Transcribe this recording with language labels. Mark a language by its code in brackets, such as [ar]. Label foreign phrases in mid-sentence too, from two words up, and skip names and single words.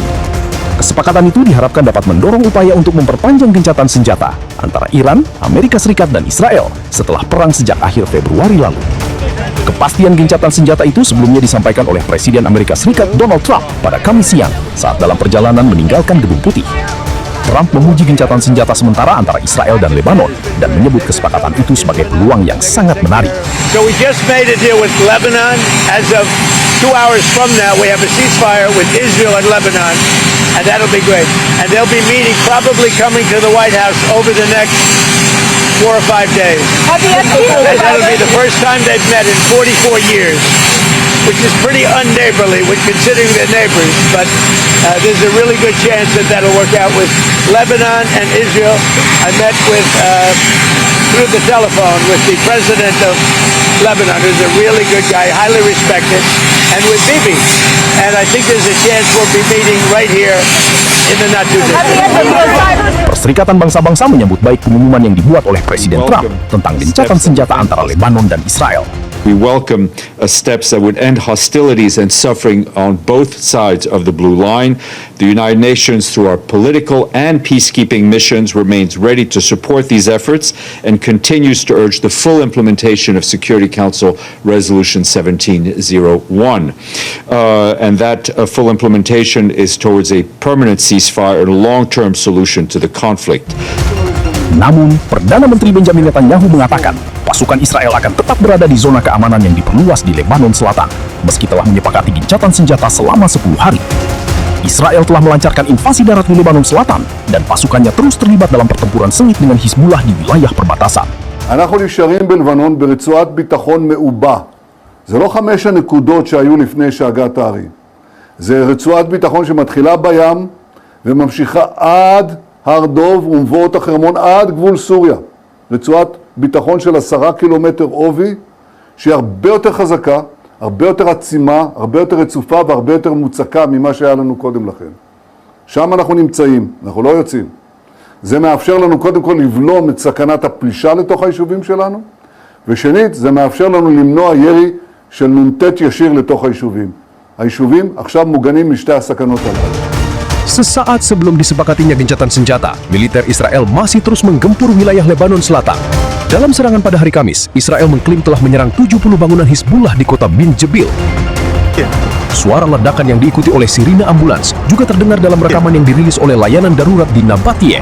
[id] Kesepakatan itu diharapkan dapat mendorong upaya untuk memperpanjang gencatan senjata antara Iran, Amerika Serikat, dan Israel setelah perang sejak akhir Februari lalu. Kepastian gencatan senjata itu sebelumnya disampaikan oleh Presiden Amerika Serikat Donald Trump pada Kamis siang saat dalam perjalanan meninggalkan Gedung Putih. Trump memuji gencatan senjata sementara antara Israel dan Lebanon dan menyebut kesepakatan itu sebagai peluang yang sangat menarik. [en] So we just made a deal with Lebanon. As of 2 hours from now, we have a ceasefire with Israel and Lebanon, and that'll be great. And they'll be meeting, probably coming to the White House over the next 4 or 5 days. And that'll be the first time they've met in 44 years, which is pretty unneighborly when considering they're neighbors. But there's a really good chance that that'll work out with Lebanon and Israel. I met with through the telephone with the president of Lebanon, who's a really good guy, highly respected, and with Bibi. And I think there's a chance we'll be meeting right here in the not too distant. [id] Perserikatan Bangsa-Bangsa menyambut baik pengumuman yang dibuat oleh Presiden Trump tentang gencatan senjata antara Lebanon dan Israel. [en] We welcome steps that would end hostilities and suffering on both sides of the Blue Line. The United Nations, through our political and peacekeeping missions, remains ready to support these efforts and continues to urge the full implementation of Security Council Resolution 1701. And that full implementation is towards a permanent ceasefire and a long-term solution to the conflict. [id] Namun, Perdana Menteri Benjamin Netanyahu mengatakan pasukan Israel akan tetap berada di zona keamanan yang diperluas di Lebanon Selatan, meski telah menyepakati gencatan senjata selama 10 hari. Israel telah melancarkan invasi darat di Lebanon Selatan, dan pasukannya terus terlibat dalam pertempuran sengit dengan Hizbullah di wilayah perbatasan. [he] אנחנו נשארים בלבנון ברצועת ביטחון מעובה. זה לא 5 הנקודות שהיו לפני שהגעת הערים. זה רצועת ביטחון שמתחילה בים וממשיכה עד הר דוב ומבואות החרמון עד גבול סוריה. רצועת ביטחון של 10 קילומטר עובי, שהיא הרבה יותר חזקה, הרבה יותר עצימה, הרבה יותר רצופה והרבה יותר מוצקה ממה שהיה לנו קודם לכן. שם אנחנו נמצאים, אנחנו לא יוצאים. זה מאפשר לנו קודם כל לבלום את סכנת הפלישה לתוך היישובים שלנו, ושנית, זה מאפשר לנו למנוע ירי של נ"ט ישיר לתוך היישובים. היישובים עכשיו מוגנים משתי הסכנות הללו. [id] Sesaat sebelum disepakatinya gencatan senjata, militer Israel masih terus menggempur wilayah Lebanon Selatan. Dalam serangan pada hari Kamis, Israel mengklaim telah menyerang 70 bangunan Hizbullah di kota Bin Jebil. Suara ledakan yang diikuti oleh sirine ambulans juga terdengar dalam rekaman yang dirilis oleh layanan darurat di Nabatiyeh.